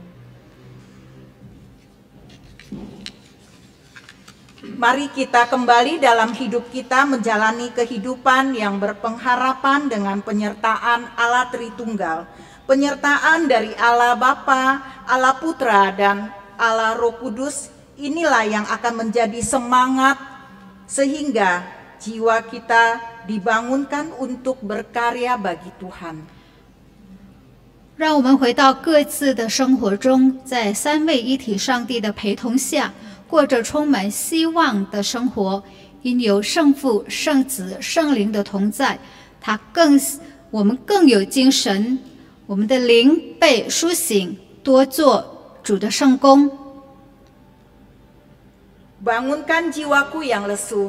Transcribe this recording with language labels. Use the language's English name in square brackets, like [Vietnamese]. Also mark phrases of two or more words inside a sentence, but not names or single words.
[Indonesian] Mari kita kembali dalam hidup kita menjalani kehidupan yang berpengharapan dengan penyertaan Allah Tritunggal. Penyertaan dari Allah Bapa, Allah Putra, dan Allah Roh Kudus, inilah yang akan menjadi semangat sehingga jiwa kita dibangunkan untuk berkarya bagi Tuhan. [Chinese] 让我们回到各自的生活中，在三位一体上帝的陪同下，过着充满希望的生活。因有圣父、圣子、圣灵的同在，我们更有精神，我们的灵被苏醒，多做主的圣工。 [Indonesian] Bangunkan jiwaku yang lesu.